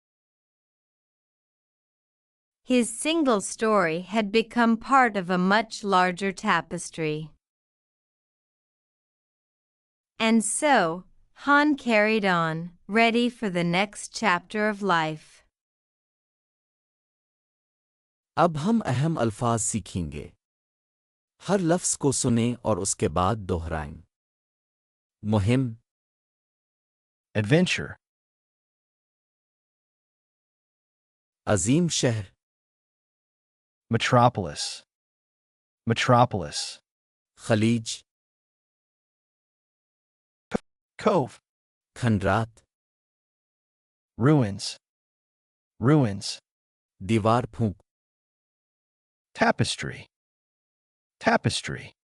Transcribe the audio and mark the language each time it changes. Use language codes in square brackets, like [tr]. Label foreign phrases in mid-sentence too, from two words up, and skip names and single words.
[en] His single story had become part of a much larger tapestry. And so, Han carried on, ready for the next chapter of life. [ur] اب ہم اہم الفاظ سیکھیں گے. ہر لفظ کو سنیں اور اس کے بعد دہرائیں. मुहिम, [en] adventure, [ur] عظیم شہر, [en] metropolis, metropolis, [ur] खलीज, [en] cove, [ur] खंडरात, [en] ruins, ruins, [ur] دیوار پھونک, [en] tapestry, tapestry,